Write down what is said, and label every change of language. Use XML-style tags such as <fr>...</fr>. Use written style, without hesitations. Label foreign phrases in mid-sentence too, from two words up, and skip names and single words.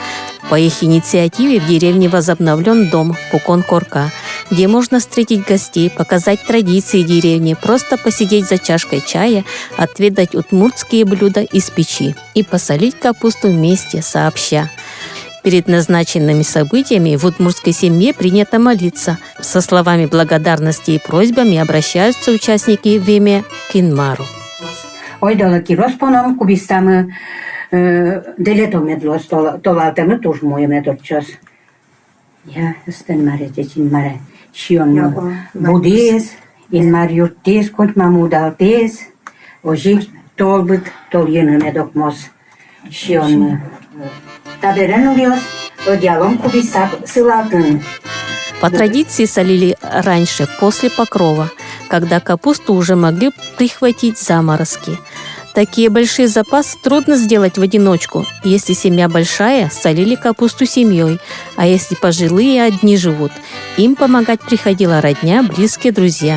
<ru>По их инициативе в деревне возобновлен дом Пукон-Корка, где можно встретить гостей, показать традиции деревни, просто посидеть за чашкой чая, отведать удмуртские блюда из печи и посолить капусту вместе, сообща. Перед назначенными событиями в удмуртской семье принято молиться. Со словами благодарности и просьбами обращаются участники в имя Кинмару.</ru> <udm>Ойдалаки роспоном кубистамы делетомедлос толалтемы туж моеме торчос. Я стенмаре течинмаре шион будес инмар юртес котма мудалтес ожи толбыт тол йенеме докмос шион таберен улиос одялом кубиста сылатын.</udm> <ru>По традиции солили раньше, после покрова, когда капусту уже могли прихватить заморозки. Такие большие запасы трудно сделать в одиночку. Если семья большая, солили капусту семьей, а если пожилые одни живут, им помогать приходила родня, близкие друзья.</ru>